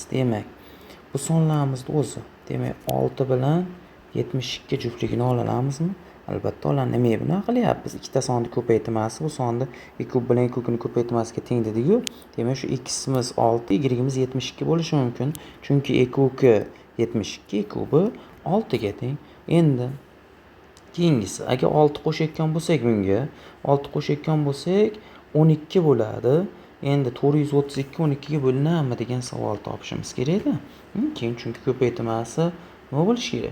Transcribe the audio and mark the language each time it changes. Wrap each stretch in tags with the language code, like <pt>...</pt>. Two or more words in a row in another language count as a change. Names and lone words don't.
<uz>Demak, bu sonlarimizni o'zi, demak, 6 bilan 72 juftligini olamizmi? Albatta olamiz. Nimaga buni qilyapmiz? Ikkita sonni ko'paytmasi bu sonni e kub bilan e kubni ko'paytmasiga teng dediku. Demak, shu x'imiz 6, y'imiz 72 bo'lishi mumkin. Chunki e kubki 72, e kubi 6 ga teng. Endi keyingisi, agar 6 qo'shayotgan bo'lsak bunga, 6 qo'shayotgan bo'lsak 12 bo'ladi. Endi 432 12 ga bo'linadimi degan savol topishimiz kerak-da. Keyin chunki ko'paytmasi nima bo'lishi kerak?</uz>